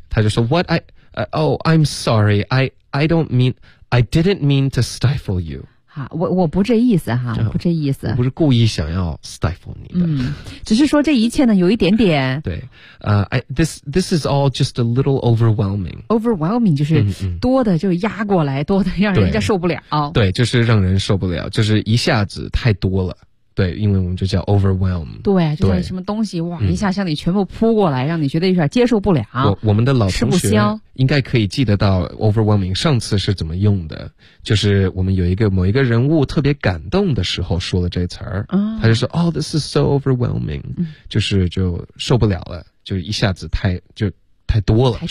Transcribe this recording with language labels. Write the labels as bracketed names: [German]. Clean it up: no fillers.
[Chinese] 他就说 [English] what I'm sorry, I didn't mean to stifle you. [Chinese] 我不这意思哈，不这意思，我不是故意想要 stifle 你的，嗯，只是说这一切呢有一点点， [English] 对，this is all just a little overwhelming. [Chinese] Overwhelming 就是多的就压过来，多的让人家受不了，对，就是让人受不了，就是一下子太多了。对，因为我们就叫 overwhelm，对，就是什么东西哇，一下向你全部扑过来，让你觉得有点接受不了。我们的老同学应该可以记得到 overwhelming 上次是怎么用的，就是我们有一个某一个人物特别感动的时候说了这词儿，他就说 [English] Oh, this is so overwhelming， [Chinese] 就是就受不了了，就一下子太多了，